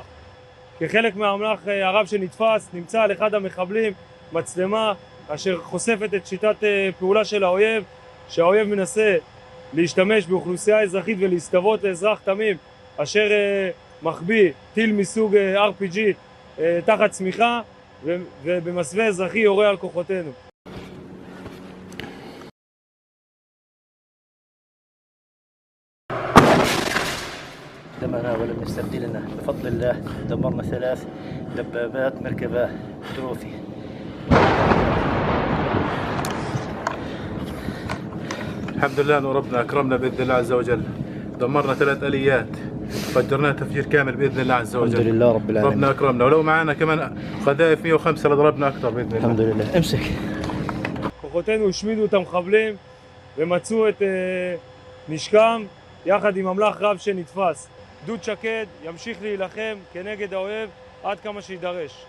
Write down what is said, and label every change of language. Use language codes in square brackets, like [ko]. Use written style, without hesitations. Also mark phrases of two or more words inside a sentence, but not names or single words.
[he] כחלק מהאמל"ח הרב שנתפס נמצא על אחד המחבלים מצלמה אשר חושפת את שיטת פעולה של האויב, שהאויב מנסה להשתמש באוכלוסייה אזרחית ולהסתוות לאזרח תמים אשר מחביא טיל מסוג RPG תחת צמיחה ובמסווה אזרחי יורה על כוחותינו. [ar] دمرنا ولم يستبدلنا بفضل الله. دمرنا 3 دبابات مركبة تروفي. الحمد لله أن ربنا أكرمنا بإذن الله عز وجل. دمرنا 3 آليات فجرناها تفجير كامل بإذن الله عز وجل. الحمد لله رب العالمين. ربنا أكرمنا ولو معنا كمان قذائف 105 لضربنا أكثر بإذن الله. الحمد لله. امسك. [he] כוחותינו השמידו את המחבלים ומצאו את נשקם יחד עם אמל"ח רב שנתפס. גדוד שקד ימשיך להילחם כנגד האויב עד כמה שידרש.